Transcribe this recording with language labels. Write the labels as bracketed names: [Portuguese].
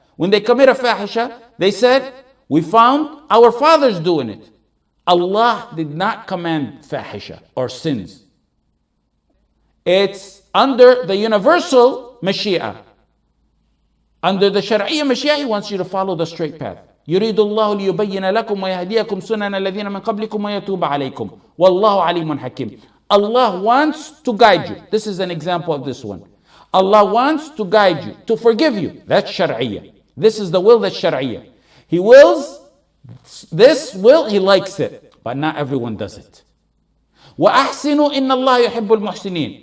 [English] When they commit a fahisha, they said, we found our fathers doing it. Allah did not command fahisha or sins. It's under the universal mashia. Under the Shari'iyya mashia, He wants you to follow the straight path. [Arabic] يريد الله ليبين لكم ويهديكم سنن الذين من قبلكم ويتوب عليكم والله عليم حكيم. [English] Allah wants to guide you. This is an example of this one. Allah wants to guide you, to forgive you. That's Shari'iyya. This is the will that's Shari'iyya. He wills this will, He likes it, but not everyone does it. [Arabic] وَأَحْسِنُوا إِنَّ اللَّهَ يُحِبُّ الْمُحْسِنِينَ.